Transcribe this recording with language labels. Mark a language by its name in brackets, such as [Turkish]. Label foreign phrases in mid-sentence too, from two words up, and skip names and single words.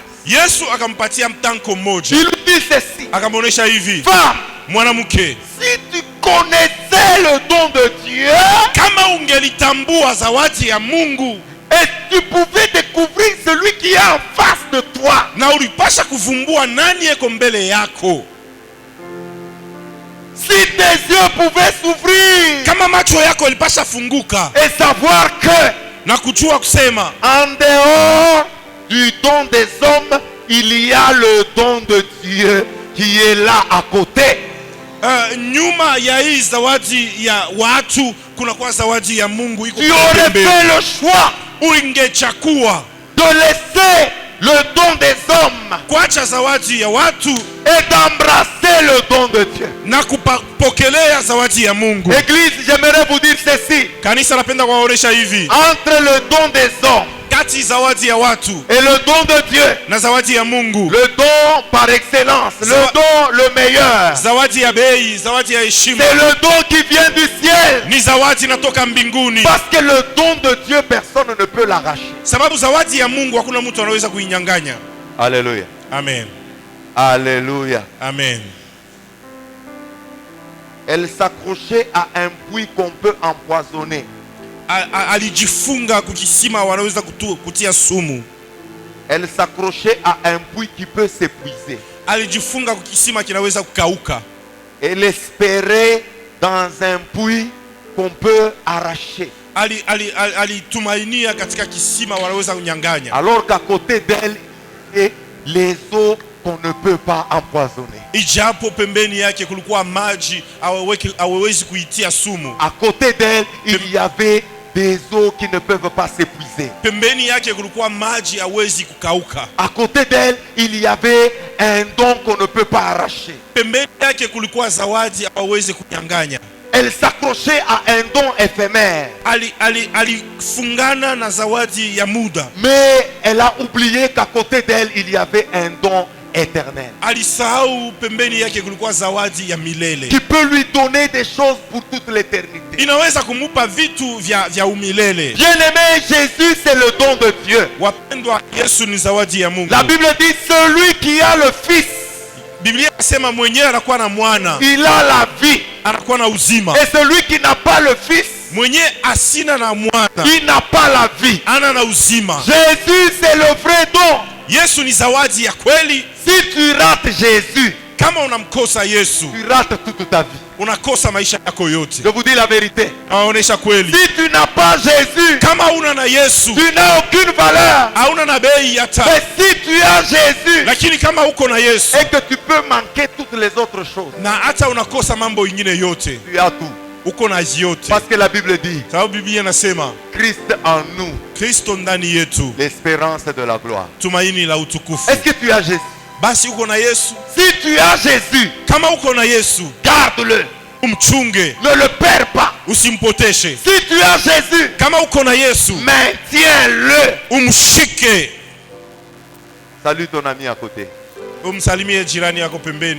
[Swahili] Yesu akampatia mtanko mmoja, [French] Il lui dit ceci: [Swahili] akamwonyesha hivi, [French] femme, [Swahili] mwanamke, [French] si tu connaissais le don de Dieu [Swahili] kama ungelitambua zawadi ya Mungu [French] et tu pouvais découvrir celui qui est en face de toi, [Swahili] na ulipasha kuvumbua nani eko mbele yako. [French] Si tes yeux pouvaient s'ouvrir [Swahili] kama macho yako ilipasha funguka [French] et savoir que [Swahili] na kujua kusema [French] en dehors du don des hommes, il y a le don de Dieu qui est là à côté. [Swahili] Nyuma ya hii zawadi ya watu kuna kwa zawadi ya Mungu iko. [French] Tu aurais fait le choix [Swahili] ungechakua [French] de laisser le don des hommes [Swahili] kuacha zawadi ya watu [French] et d'embrasser le don de Dieu. [Swahili] na kupokelea zawadi ya Mungu. [French] Église, j'aimerais vous dire ceci. [Swahili] Kanisa napenda kuwaonesha hivi, [French] Entre le don des hommes [Swahili] kati zawadi ya watu [French] et le don de Dieu, [Swahili] na zawadi ya Mungu, [French] le don par excellence, le don le meilleur, [Swahili] zawadi ya bei, zawadi ya heshima, [French] c'est le don qui vient du ciel. [Swahili] ni zawadi natoka mbinguni. [French] Parce que le don de Dieu, personne ne peut l'arracher. [Swahili] Sababu zawadi ya Mungu hakuna mtu anaweza kuinyang'anya. [French] Alléluia. Amen. Alléluia. Amen. Elle s'accrochait à un puits qu'on peut empoisonner. [Swahili] Alijifunga kukisima wanaweza kutia sumu. [French] Elle s'accrochait à un puits qui peut s'épuiser. [Swahili] Alijifunga kukisima kinaweza kukauka. [French] Elle espérait dans un puits qu'on peut arracher. [Swahili] Alitumainia katika kisima wanaweza kunyang'anya. [French] Alors qu'à côté d'elle et les eaux qu'on ne peut pas empoisonner. [Swahili] Ijapo pembeni yake kulikuwa maji hawawezi kuitia sumu. [French] À côté d'elle, il y avait des eaux qui ne peuvent pas s'épuiser. [Swahili] Pembeni yake kulikuwa maji hawezi kukauka. [French] À côté d'elle, il y avait un don qu'on ne peut pas arracher. [Swahili] Pembeni yake kulikuwa zawadi hawawezi kunyang'anya. [French] Elle s'accrochait à un don éphémère. [Swahili] Alifungana na zawadi ya muda. [French] Mais elle a oublié qu'à côté d'elle, il y avait un don éternel. [Swahili] Alisahau pembeni yake kulikuwa zawadi ya milele. [French] Qui peut lui donner des choses pour toute l'éternité. [Swahili] Inaweza kumupa vitu vya umilele. [French] Bien-aimé, Jésus c'est le don de Dieu. [Swahili] Wapendwa, Yesu ni zawadi ya Mungu. [French] La Bible dit celui qui a le Fils, [Swahili] Biblia inasema mwenyewe anakuwa na mwana, [French] il a la vie. [Swahili] anakuwa na uzima. [French] Et celui qui n'a pas le Fils, [Swahili] Mwenyewe asina na mwana, [French] il n'a pas la vie. [Swahili] ana na uzima. [French] Jésus c'est le vrai don. [Swahili] Yesu ni zawadi ya kweli. [French] Si tu rates Jésus, [Swahili] Kama unamkosa Yesu, [French] tu rates toute ta vie. [Swahili] unakosa maisha yako yote. [French] Je vous dis la vérité. [Swahili] Naonesha kweli. [French] Si tu n'as pas Jésus, [Swahili] Kama una na Yesu, [French] tu n'as aucune valeur. [Swahili] hauna na bei hata. [French] Mais si tu as Jésus [Swahili] Lakini kama uko na Yesu [French] et que tu peux manquer toutes les autres choses, [Swahili] na hata unakosa mambo ingine yote, [French] tu as tout. [Swahili] uko na yote. [French] Parce que la Bible dit, [Swahili] Sababu Biblia inasema [French] Christ en nous, [Swahili] Kristo ndani yetu, [French] l'espérance de la gloire. [Swahili] tumaini la utukufu. [French] Est-ce que tu as Jésus? [Swahili] Basi uko na Yesu. [French] Si tu as Jésus, [Swahili] Kama uko na Yesu, [French] garde-le. [Swahili] umchunge, [French] Ne le perds pas. [Swahili] usimpoteshe. [French] Si tu as Jésus, [Swahili] Kama uko na Yesu, [French] maintiens-le. [Swahili] umshike. [French] Salue ton ami à côté. [Swahili] Umsalimie jirani yako pembeni,